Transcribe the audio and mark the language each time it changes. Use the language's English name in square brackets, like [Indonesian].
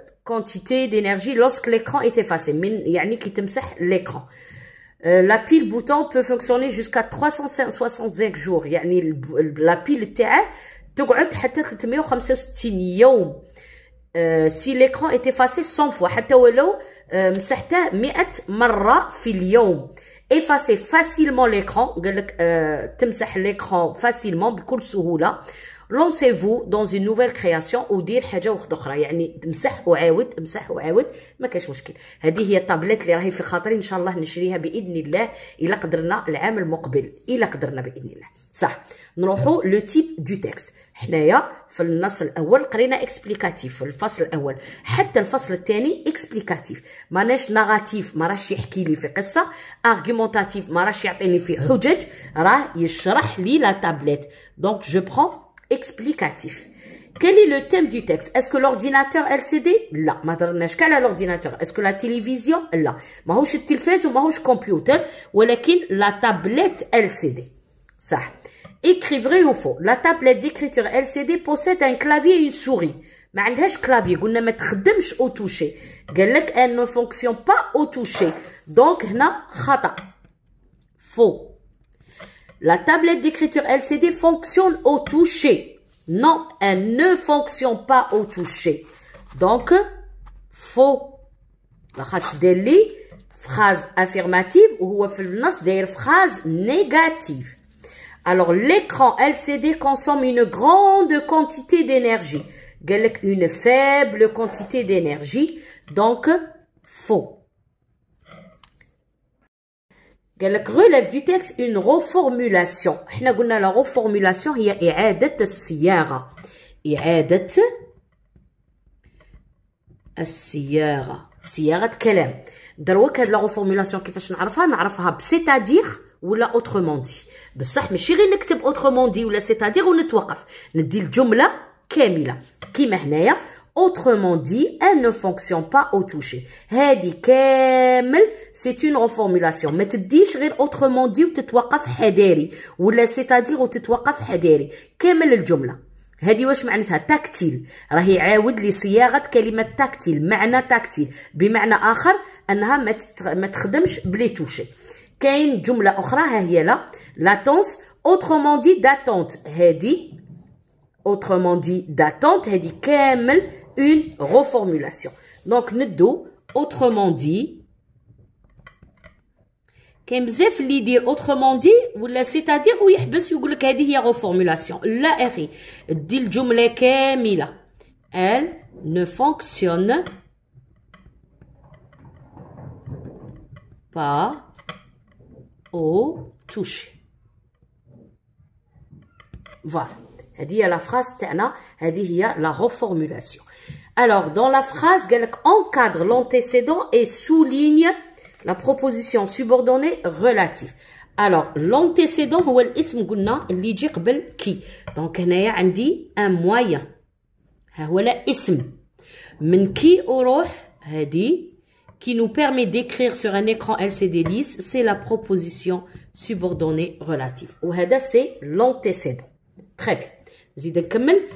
[French] quantité d'énergie lorsque l'écran est effacé، [Arabic] من يعني كي تمسح [French] l'écran. La pile bouton peut fonctionner jusqu'à 365 jours، [Arabic] يعني la pile تاعه تقعد حتى 365 يوم. [French] si l'écran est effacé 100 fois، [Arabic] حتى ولو مسحته 100 مرة في اليوم. [French] effacer facilement l'écran، [Arabic] قالك تمسح [French] l'écran facilement بكل سهولة. lancez-vous dans une nouvelle création [Arabic] ودير حاجه واحده اخرى، يعني تمسح وعاود امسح وعاود ما كاش مشكل. هذه هي الطابلت اللي راهي في خاطري، ان شاء الله نشريها باذن الله الا قدرنا العام المقبل، الا قدرنا باذن الله. صح نروحوا لو تيب دو تكست. حنايا في النص الاول قرينا اكسبليكاتيف في الفصل الاول، حتى الفصل الثاني اكسبليكاتيف، ماناش نغاتيف، ما راش يحكي لي في قصه، ارغيومونتاتيف ما راش يعطيني في حجج، راه يشرح لي لا تابلت. دونك جو برون explicatif. [French] Quel est le thème du texte? Est-ce que l'ordinateur LCD? [Arabic] لا ما درناش كاع على l'ordinateur. [French] Est-ce que la télévision? [Arabic] لا ماهوش التلفاز وماهوش كمبيوتر، ولكن la tablette LCD. [French] صح. Écrit vrai ou faux? La tablette d'écriture LCD possède un clavier et une souris. [Arabic] ما عندهاش كلافي، قلنا ما تخدمش au toucher. [French] قال لك elle ne fonctionne pas au toucher. [Arabic] donc هنا خطأ. [French] faux. La tablette d'écriture LCD fonctionne au toucher. Non, elle ne fonctionne pas au toucher. Donc, faux. [Arabic] لاخاطش داير لي [French] phrase affirmative [Arabic] وهو في النص داير [French] phrase négative. Alors, l'écran LCD consomme une grande quantité d'énergie. قال لك une faible quantité d'énergie. Donc, faux. قال لك relève du texte une reformulation. [Arabic] احنا قلنا لا reformulation هي إعادة الصياغة. إعادة الصياغة، صياغة كلام. دروك هاد لا reformulation كيفاش نعرفها؟ نعرفها بسيتادير ولا autrement dit. بصح ماشي غير نكتب autrement dit ولا سيتادير ونتوقف، ندي الجملة كاملة كيما هنايا. [French] autrement dit, elle ne fonctionne pas au toucher. [Arabic] هادي كامل [French] c'est une reformulation. [Arabic] ما تديش غير autrement dit وتتوقف حذاري، ولا c'est-à-dire وتتوقف حذاري. كامل الجملة. هادي واش معناتها؟ تاكتيل، راهي يعاود لي صياغة كلمة تاكتيل، معنى تاكتيل بمعنى آخر أنها ما تخدمش بلي توشي. كاين جملة أخرى ها هي latence autrement dit d'attente. [French] هادي autrement dit d'attente هادي كامل une reformulation. Donc ندو autrement dit. [Arabic] كاين بزاف اللي يدير autrement dit ولا c'est-à-dire ويحبس يقول لك هذه هي reformulation. لا اخي، دي الجمله كامله. [French] elle ne fonctionne pas au toucher. Voilà. [Arabic] هذه هي لا [French] phrase تاعنا، هذه هي لا reformulation. Alors dans la phrase قال لك encadre l'antécédent et souligne la proposition subordonnée relative. [Arabic] Alors, l'antécédent هو الاسم قلنا اللي يجي قبل كي. Donc هنايا عندي un moyen. ها هو اسم. من كي أروح هذه [French] qui nous permet d'écrire sur un écran LCD lisse, c'est la proposition subordonnée relative. وهذا c'est l'antécédent. [Arabic] Très bien. زيد نكمل.